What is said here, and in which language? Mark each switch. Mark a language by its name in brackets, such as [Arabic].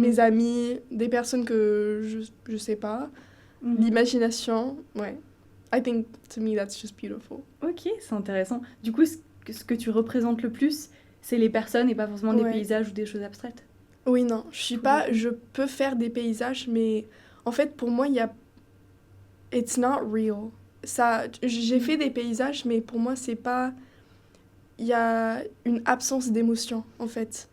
[French] mes amis, des personnes que je sais pas. Mhm. L'imagination, ouais. [English] I think, to me, that's just beautiful. [French] Ok, c'est intéressant. Du coup, ce que tu représentes le plus, c'est les personnes et pas forcément des Ouais. paysages ou des choses abstraites. Oui, non, je peux faire des paysages, mais en fait, pour moi, [English] it's not real. [French] J'ai fait des paysages, mais pour moi, c'est pas, il y a une absence d'émotion, en fait.